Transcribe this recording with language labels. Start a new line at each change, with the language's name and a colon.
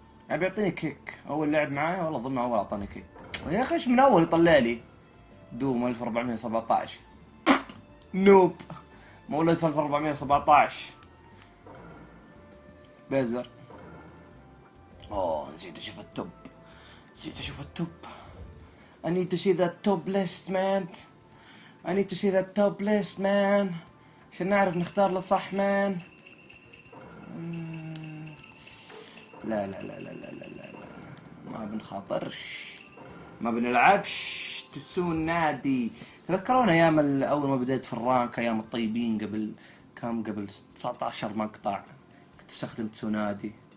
Arabic: ابي يعطيني كيك اول لعب معايا، والله اظن اول اعطاني كيك يا اخي. ايش من اول يطلع لي دوم 1417 نوب مولد في 1417 بيزر. نسيت اشوف التوب، نسيت اشوف التوب.
English: I need to see that top list man. I need to see that top list man
Arabic: عشان نعرف نختار له صح مان. لا لا لا لا لا لا لا ما بنخاطرش، ما بنلعبش تسون نادي. تذكرون ايام اول ما بديت في الرانك، ايام الطيبين قبل كم، قبل 19 مقطع كنت استخدم تسونادي.